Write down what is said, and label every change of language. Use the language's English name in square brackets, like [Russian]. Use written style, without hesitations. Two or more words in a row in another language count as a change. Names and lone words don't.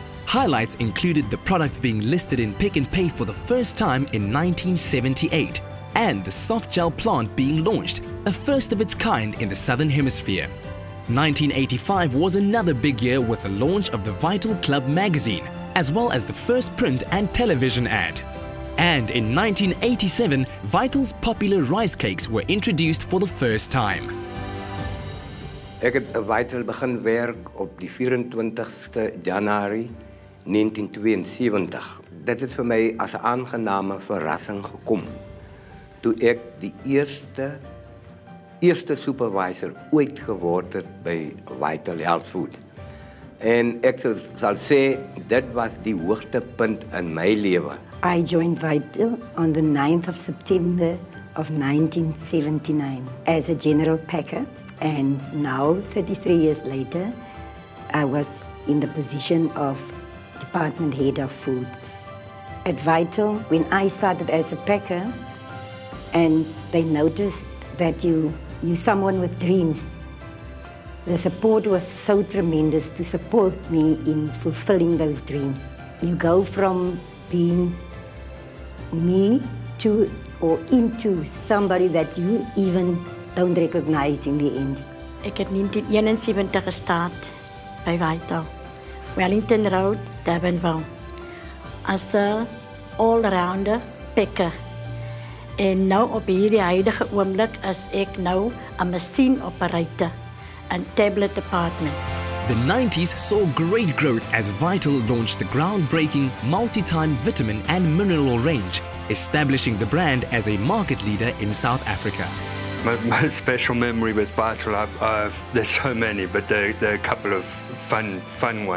[English] Highlights included the products being listed in Pick n Pay for the first time in 1978, and the soft gel plant being launched, a first of its kind in the Southern Hemisphere. 1985 was another big year with the launch of the Vital Club magazine, as well as the first print and television ad. And in 1987, Vital's popular rice cakes were introduced for the first time. [Afrikaans] Ek het Vital begin werk op die 24ste Januarie 1972. Dit het vir my as 'n aangename verrassing gekom toe ek die eerste supervisor ooit geword het by Vital Health Food. En ek sal sê dit was die hoogtepunt in my lewe. [English] I joined Vital on the 9th of September of 1979 as a general packer, and now 33 years later I was in the position of department head of foods. At Vital, when I started as a packer, and they noticed that you're someone with dreams, the support was so tremendous to support me in fulfilling those dreams. You go from being me to or into somebody that you even don't recognize in the end. [Afrikaans] Ek het 1971 gestart by Vital, Wellington Road, Durbanville, as 'n [English] all-rounder packer. [Afrikaans] En nou op hierdie huidige oomblik is ek nou 'n [English] machine operator and tablet department. The 90s saw great growth as Vital launched the groundbreaking multi-time vitamin and mineral range, establishing the brand as a market leader in South Africa. My most special memory with Vital, there's so many, but there are a couple of fun ones.